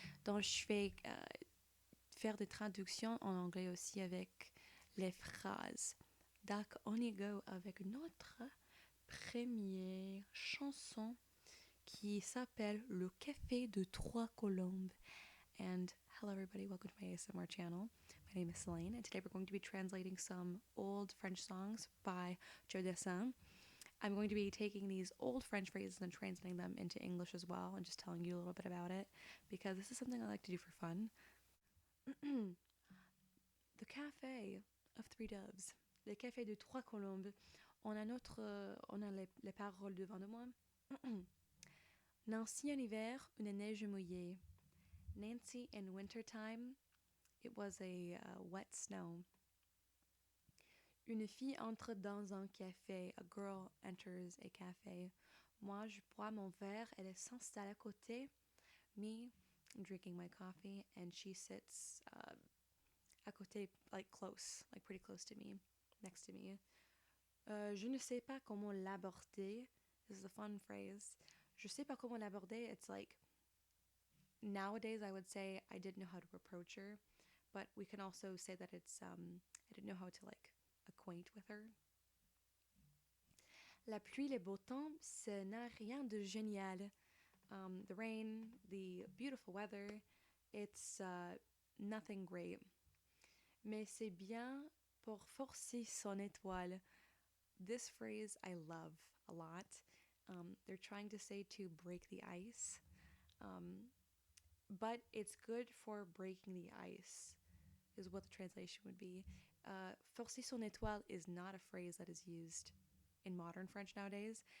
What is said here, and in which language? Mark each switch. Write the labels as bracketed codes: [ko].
[fr] Donc, je vais faire des traductions en anglais aussi avec les phrases. Donc, on y go avec notre première chanson qui s'appelle Le café de trois colombes. [en] And hello everybody, welcome to my ASMR channel. My name is Celine and today we're going to be translating some old French songs by Joe Dessin. I'm going to be taking these old French phrases and translating them into English as well and just telling you a little bit about it because this is something I like to do for fun. The Café of Three Doves. [fr] Le café de trois colombes. On a les paroles devant de moi. Nancy en hiver, une neige mouillée. [en] Nancy in wintertime, it was a wet snow. [fr] Une fille entre dans un café. [en] A girl enters a café. [fr] Moi, je bois mon verre. Elle s'installe à côté. [en] Me, I'm drinking my coffee, and she sits à côté, like close, like pretty close to me, next to me. [fr] Je ne sais pas comment l'aborder. [en] This is a fun phrase. [fr] Je sais pas comment l'aborder. [en] It's like, nowadays I would say I didn't know how to approach her, but we can also say that it's, I didn't know how to like acquaint with her. [fr] La pluie, le beau temps, ce n'a rien de génial. [en] The rain, the beautiful weather, it's nothing great. [fr] Mais c'est bien pour forcer son étoile. [en] This phrase I love a lot. They're trying to say to break the ice, but it's good for breaking the ice, is what the translation would be. Forcer son étoile is not a phrase that is used in modern French nowadays.